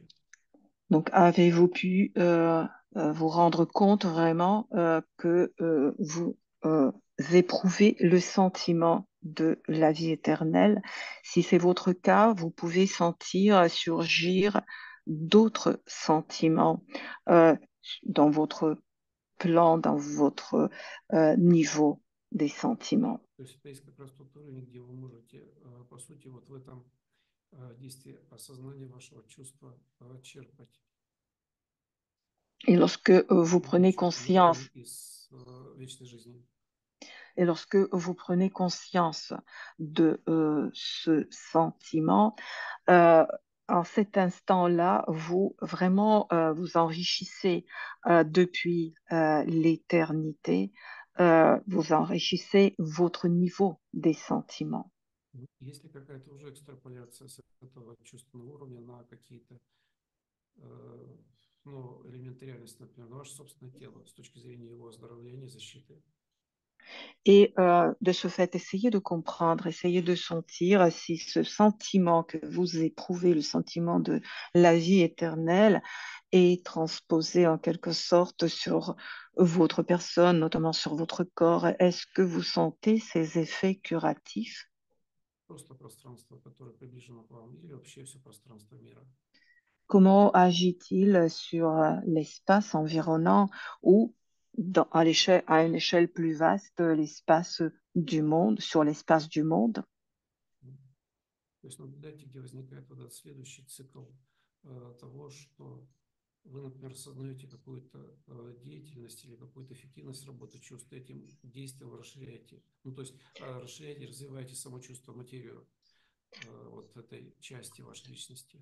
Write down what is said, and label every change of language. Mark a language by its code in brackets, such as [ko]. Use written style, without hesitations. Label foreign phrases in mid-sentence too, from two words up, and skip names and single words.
[fr] Donc, avez-vous pu vous rendre compte vraiment que vous éprouvez le sentiment de la vie éternelle? Si c'est votre cas, vous pouvez sentir surgir d'autres sentiments euh, dans votre plan, dans votre niveau des sentiments. [ru] То есть это есть как раз тот уровень, где вы можете, по сути, вот в этом действии осознания вашего чувства черпать [fr] Et lorsque vous prenez [ru] чувственный уровень [fr] conscience [ru] из вечной жизни. [fr] Et lorsque vous prenez conscience de ce sentiment, euh, en cet instant-là, vous vraiment vous enrichissez depuis l'éternité, vous enrichissez votre niveau des sentiments. [ru] Есть ли какая-то уже экстраполяция с этого чувственного уровня на какие-то элементы реальности, например, на ваше собственное тело с точки зрения его оздоровления, защиты? [fr] Et de ce fait, essayez de comprendre, essayez de sentir si ce sentiment que vous éprouvez, le sentiment de la vie éternelle, est transposé en quelque sorte sur votre personne, notamment sur votre corps. Est-ce que vous sentez ces effets curatifs? [ru] Просто пространство, которое приближено к вам, или вообще все пространство мира? [fr] Comment agit-il sur l'espace environnant ou à une échelle plus vaste, l'espace du monde, sur l'espace du monde? [ru] То есть наблюдайте, где возникает вот этот следующий цикл того, что вы, например, осознаете какую-то деятельность или какую-то эффективность работы чувств, этим действием вы расширяете. Ну, то есть расширяете, развиваете само чувство, материю вот этой части вашей личности.